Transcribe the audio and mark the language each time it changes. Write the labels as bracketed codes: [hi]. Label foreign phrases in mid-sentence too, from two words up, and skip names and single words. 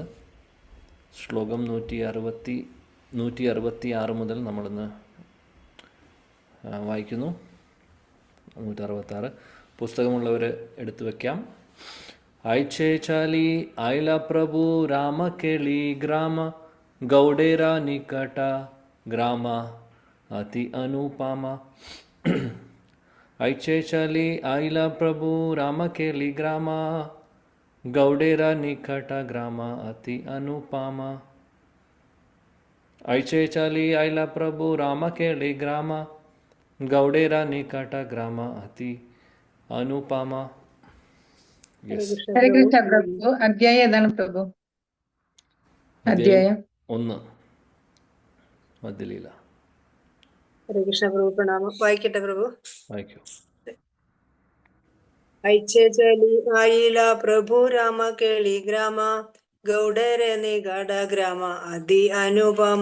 [ml] ശ്ലോകം 166 മുതൽ നമ്മളിന്ന് വായിക്കുന്നു. 166 പുസ്തകമുള്ളവർ എടുത്തു വയ്ക്കാം. [bn] ঐছে চলি আইলা প্রভু রাম কেলি গ্রাম গৌড়ের নিকট গ্রাম অতি অনুপম। ঐছে চলি আইলা প্রভু রাম কেলি গ্রাম গৌড়ের নিকট গ্রাম অতি অনুপম। ঐছে চলি আইলা প্রভু রাম কেলি গ্রাম গৌড়ের নিকট গ্রাম অতি অনুপম. [ml] ഹരേ കൃഷ്ണ പ്രഭു. അധ്യായം ഏതാണ് പ്രഭു? അധ്യായം 1 മധ്യലീല. ഹരേ കൃഷ്ണ പ്രഭു. പ്രണാമം. വായിക്കട്ടെ പ്രഭു. വായിക്കൂ. [bn] ঐছে চলি আইলা প্রভু রাম কেলি গ্রাম গৌড়ের নিকট গ্রাম অতি অনুপম.